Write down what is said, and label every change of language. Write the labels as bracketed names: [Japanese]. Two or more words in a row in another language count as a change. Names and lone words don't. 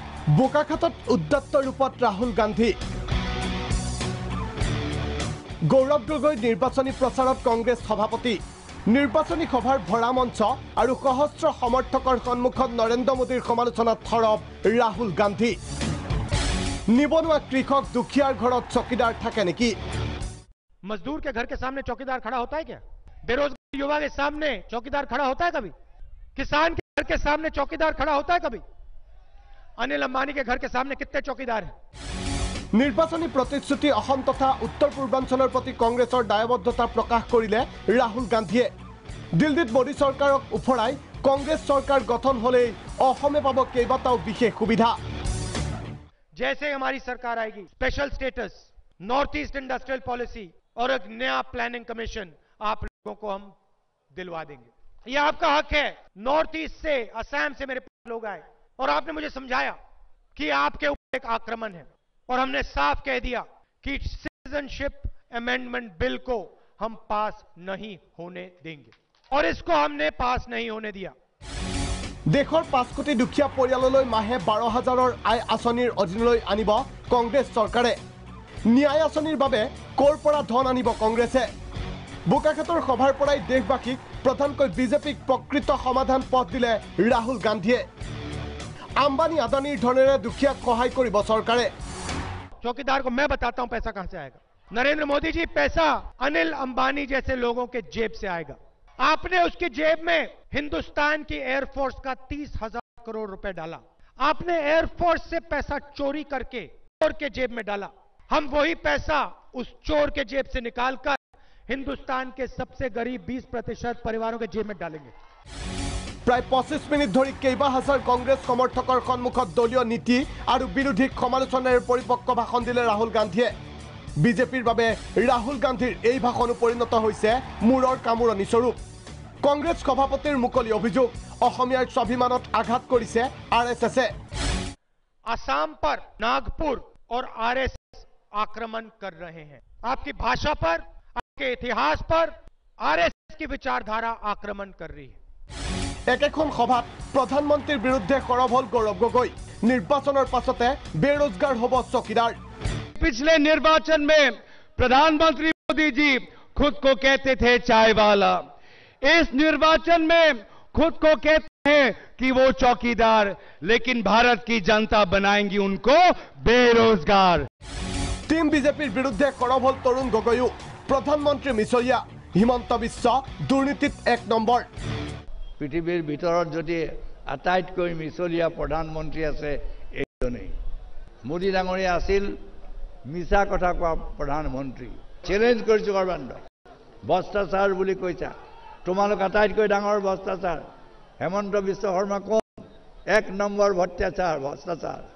[Assamese] বোকাখাতত উদ্যত্ত ৰূপত ৰাহুল গান্ধী গৌৰৱ গগৈ নিৰ্বাচনী প্ৰচাৰত কংগ্ৰেছ সভাপতি নিৰ্বাচনী সভাৰ ভৰা মঞ্চ আৰু সহস্ৰ সমৰ্থকৰ সন্মুখত নৰেন্দ্ৰ মোদীৰ সমালোচনাত থৰব ৰাহুল গান্ধী নিবনুৱা কৃষক দুখীয়াৰ ঘৰত চকীদাৰ থাকে নেকি [Hindi] मजदूर के घर के सामने चौकीदार खड़ा होता है क्या बेरोजगार युवा के सामने चौकीदार खड़ा होता है कभी किसान के घर के सामने चौकीदार खड़ा होता है कभी अनिल अंबानी के घर के सामने कितने चौकीदार हैं [Assamese] নিৰ্বাচনী প্ৰতিশ্ৰুতি অসম তথা উত্তৰ পূৰ্বাঞ্চলৰ প্ৰতি কংগ্ৰেছৰ দায়বদ্ধতা প্ৰকাশ কৰিলে ৰাহুল গান্ধীয়ে দিল্লীত মোদী চৰকাৰক উফৰাই কংগ্ৰেছ চৰকাৰ গঠন হলেই অসমে পাব কেইবাটাও বিশেষ সুবিধা [Hindi] जैसे हमारी सरकार आएगी [English] special status North East industrial policy [Hindi] और एक नया [English] planning commission [Hindi] आप लोगों को हम दिलवा देंगे ये आपका हक है नॉर्थ ईस्ट से असम से मेरे पास लोग आए और आपने मुझे समझाया कि आपके ऊपर एक आक्रमण है और हमने साफ कह दिया कि [English] Citizenship Amendment Bill [Hindi] को हम पास नहीं होने देंगे और इसको हमने पास नहीं होने दिया [Assamese] দেশৰ 5 কোটি দুখীয়া পৰিয়াললৈ মাহে 12,000ৰ আয় আঁচনিৰ অধীনলৈ আনিব কংগ্ৰেছ চৰকাৰে ন্যায় আঁচনিৰ বাবে কৰ পৰা ধন আনিব কংগ্ৰেছে বোকাখাতৰ সভাৰ পৰাই দেশবাসীক প্ৰধানকৈ বিজেপিক প্ৰকৃত সমাধান পথ দিলে ৰাহুল গান্ধীয়ে আম্বানী আদানীৰ ধনেৰে দুখীয়াক সহায় কৰিব চৰকাৰে [Hindi] चौकीदार को मैं बताता हूं पैसा कहां से आएगा नरेंद्र मोदी जी पैसा अनिल अंबानी जैसे लोगों के जेब से आएगा आपने उसकी जेब में हिंदुस्तान की एयरफोर्स का 30,000 करोड़ रुपए डाला आपने एयरफोर्स से पैसा चोरी करके चोर के जेब में डाला हम वही पैसा उस चोर के जेब से निकालकर हिंदुस्तान के सबसे गरीब 20% परिवारों के जेब में डालेंगे [Assamese] প্ৰায় 25 মিনিট ধৰি কেইবা হাজাৰ কংগ্ৰেছ সমৰ্থকৰ সন্মুখত দলীয় নীতি আৰু বিৰোধীক সমালোচনাৰ পৰিপক্ক ভাষণ দিলে ৰাহুল গান্ধীয়ে বিজেপিৰ বাবে ৰাহুল গান্ধীৰ এই ভাষণো পৰিণত হৈছে মূৰৰ কামোৰণি স্বৰূপ কংগ্ৰেছ সভাপতিৰ মুকলি অভিযোগ অসমীয়াৰ স্বাভিমানত আঘাত কৰিছে আৰএছএছে [Hindi] असम पर नागपुर और आरएसएस आक्रमण कर रहे हैं आपकी भाषा पर आपके इतिहास पर आरएसएस की विचारधारा आक्रमण कर रही है [Assamese] একেখন সভাত প্ৰধানমন্ত্ৰীৰ বিৰুদ্ধে খৰব হল গৌৰৱ গগৈ নিৰ্বাচনৰ পাছতে বেৰোজগাৰ হ'ব চকীদাৰ [Hindi] पिछले निर्वाचन में प्रधानमंत्री मोदी जी खुद को कहते थे चाय वाला इस निर्वाचन में खुद को कहते हैं कि वो चौकीदार लेकिन भारत की जनता बनाएंगी उनको बेरोजगार [Assamese] टीम बीजेपीर বিৰুদ্ধে খৰব হল তৰুণ গগৈও প্ৰধানমন্ত্ৰী মিছৰীয়া হিমন্ত বিশ্ব দুৰ্নীতিত 1 নম্বৰ পৃথিৱীৰ ভিতৰত যদি আটাইতকৈ মিছলীয়া প্ৰধানমন্ত্ৰী আছে এইজনেই মোদী ডাঙৰীয়া আছিল মিছা কথা কোৱা প্ৰধানমন্ত্ৰী চ্যালেঞ্জ কৰিছো গৰবান্দ ভ্ৰষ্টাচাৰ বুলি কৈছা তোমালোক আটাইতকৈ ডাঙৰ ভ্ৰষ্টাচাৰ হেমন্ত বিশ্ব শৰ্মা কোন 1 নম্বৰ ভ্ৰষ্টাচাৰ